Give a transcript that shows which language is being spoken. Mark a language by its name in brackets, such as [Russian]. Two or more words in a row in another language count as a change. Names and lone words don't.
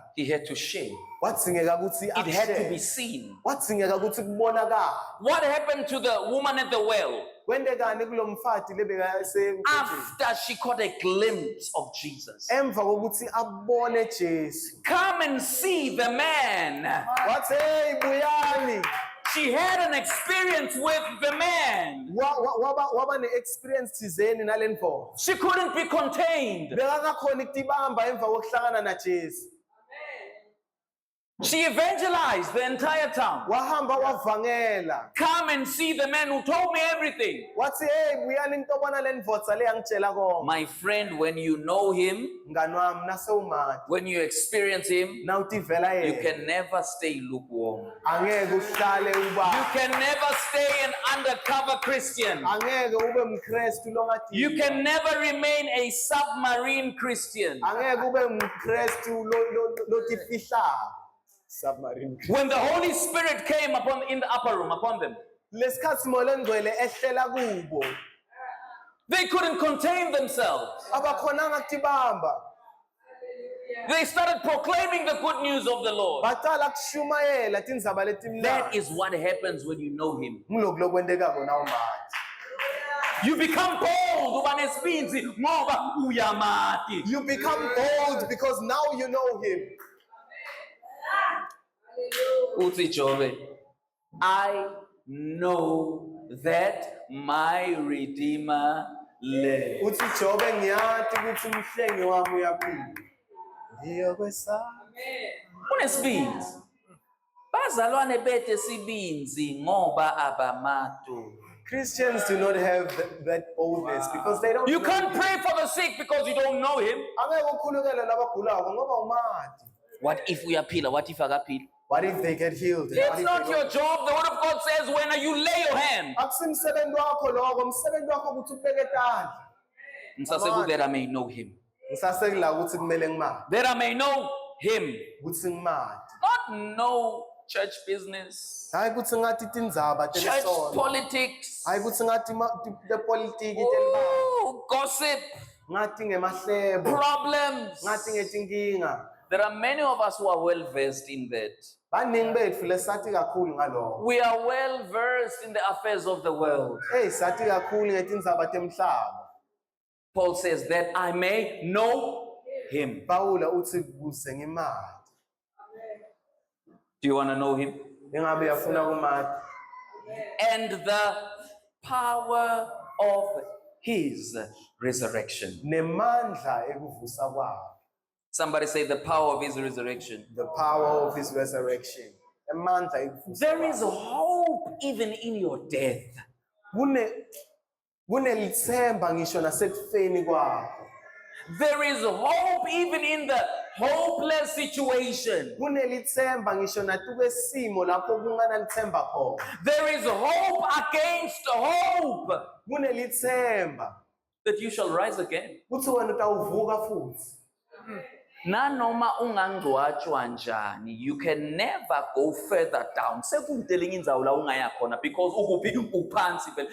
[English] he had to share. [Swati] Watsingeka ukuthi [English] It had to be [Swati] akushare. [English] seen. [Swati] Watsingeka ukuthi kubonakala. [English] What happened to the woman at the well [Swati] Kwendekani kulomfati lebekase [English] after she caught a glimpse of Jesus? [Swati] emva kokuthi abone Jesu. [English] Come and see the man. [Swati] Wathi hey buyani. [English] She had an experience with the man. [Swati] Waba ne-experience thizeni nalendvo. [English] She couldn't be contained. [Swati] Bekakakhona ukutibamba emva kokuhlangana na Jesu. [English] She evangelized the entire town. [Swati] Wahamba wavangela. [English] Come and see the man who told me everything. [Swati] Wathi hey buyani ngitobona lendvodza le yangitshela konke. [English] My friend, when you know him, [Swati] Mngani wami nase umati. [English] when you experience him, [Swati] Na utivela [English] you [Swati] yena. [English] can never stay lukewarm. [Swati] Angeke uhlale [English] You [Swati] uba. [English] can never stay an undercover Christian. [Swati] Angeke ube mKristu longathi. [English] You can never remain a submarine Christian. [Swati] Angeke ube mKristu lotifihla. [English] Submarine. When the Holy Spirit came in the upper room upon them, [Swati] Lesikhathi moya ngcwele ehlela kubo. [English] they couldn't contain themselves. [Swati] Abakhonanga kutibamba. [English] They started proclaiming the good news of the Lord. [Swati] Baqala kushumayela tindzaba letimnandi. [English] That is what happens when you know him. [Swati] Ngilokhu lokwendekako na umati. [English] You become bold. [Swati] Uba nesibindi ngoba uyamati. [English] You become bold because now you know him. [Swati] Uthi Jobe, [English] I know that my Redeemer lives. [Swati] Uthi Jobe ngiyathi ukuthi umhlengi wami uyaphila. Ngiyokwesaba. Unesibindi. Bazalwane bethu esibindi ngoba abamatu. [English] Christians do not have that boldness because they don't You know can't him. pray for the sick because you don't know him. [Swati] Angeke ukhulekele labagulako ngoba umati. [English] What if uyaphila? What if akaphila? What if they get healed? What It's if not they your job. The word of God says when you lay your hand. [Swati] akusimsebenzi wakho lokho, umsebenzi wakho ukuthi ubeke etandla. [English] Ngisaseku that I may know him. [Swati] Ngisasekula ukuthi kumele ngimati. [English] That I may know him. [Swati] Ukuthi ngimati. [English] Not know church business, [Swati] Hayi ukuthi ngathi tindzaba [English] church [Swati] telesono. [English] politics. [Swati] Hayi ukuthi ngathi tepolitiki telibanga. [English] Oh, gossip, [Swati] ngathi ngemahlebo, [English] problems. [Swati] ngathi ngetinkinga. [English] There are many of us who are well versed in that. [Swati] Baningi bethu lesathi kakhulu ngalokho. [English] We are well versed in the affairs of the world. [Swati] Sathi kakhulu ngetindzaba temhlaba. [English] Paul says that I may know him. [Swati] Pawula uthi kuze ngimali. [English] Do you want to know him? [Swati] Ingabe uyafuna kumazi. [English] And the power of his resurrection. [Swati] Nemandla ekuvusa kwakhe. [English] Somebody say the power of his resurrection. The power of his resurrection. [Swati] Emandla ekuvusa. [English] There is hope even in your death. [Swati] Kunelithemba ngisho nasekufeni kwakho. [English] There is hope even in the hopeless situation. [Swati] Kunelithemba ngisho nakwesimo lapho kunganalithemba khona. [English] There is hope against hope [Swati] Kunelithemba [English] that you shall rise again. [Swati] uthi wena utawuvuka futhi. Nanoma ungangcwatshwa njani, [English] you can never go further down. [Swati] Sekude lenye indzawo la ungaya khona because ukuphi uphansi vele.